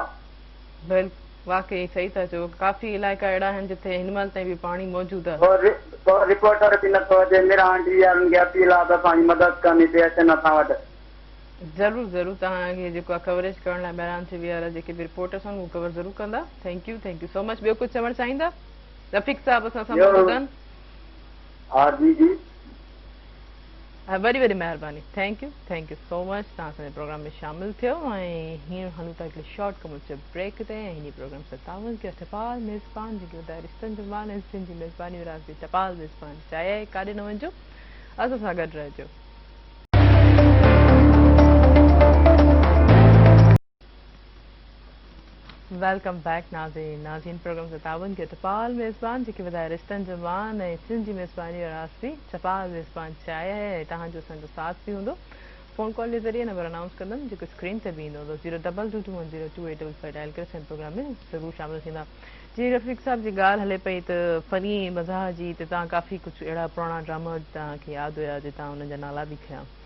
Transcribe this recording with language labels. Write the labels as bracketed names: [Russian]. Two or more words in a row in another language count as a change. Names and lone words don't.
[Sindhi] बिल्कुलु, वाकई सही था चओ, काफ़ी इलाइक़ा अहिड़ा आहिनि जिथे हिन महिल ताईं बि पाणी मौजूदु आहे। को रिपोर्टर बि नथो अचे, मिरांडी वारनि खे अपील आहे त असांजी मदद करणी पई अचनि असां वटि। ज़रूरु ज़रूरु, तव्हांखे जेको आहे कवरेज करण लाइ महिरान थी विया जेके बि रिपोर्टर्स आहिनि उहे कवर ज़रूरु कंदा। [English] Thank you so much. [Sindhi] ॿियो कुझु चवणु चाहींदा? रफ़ीक साहब असां सां मौजूदु आहिनि। हा जी जी, वॾी वॾी महिरबानी। [English] Thank you so much, [Sindhi] तव्हां असांजे प्रोग्राम में शामिलु थियो। ऐं हींअर हलूं था हिकिड़े [English] short commercial break [Sindhi] ते, ऐं हिन प्रोग्राम सां तावन कयो टपाल मेज़बान, जेके ॿुधाए रिश्तनि जो मान ऐं सिंधी मेज़बानी विरासती टपाल मेज़बान चाहिए, काॾे न वञिजो, असां सां गॾु रहिजो। [English] Welcome back [Sindhi] नाज़रीन प्रोग्राम से तावन के टपाल मेज़बान, जेके वधाए रिश्तनि जो मान ऐं सिंधी मेज़बानी विरासती टपाल मेज़बान चाहिए है, तव्हांजो असांजो साथ बि हूंदो। [English] phone call [Sindhi] जे ज़रिए नंबर अनाउंस कंदमि, जेको स्क्रीन ते बि ईंदो, 02221022855 डायल करे असांजे प्रोग्राम में ज़रूरु शामिलु थींदा। जी रफ़ीक साहब जी ॻाल्हि हले पई त फ़नी मज़ाह जी, त तव्हां काफ़ी कुझु अहिड़ा पुराणा ड्रामा तव्हांखे यादि हुया जे तव्हां हुननि जा नाला बि खयां।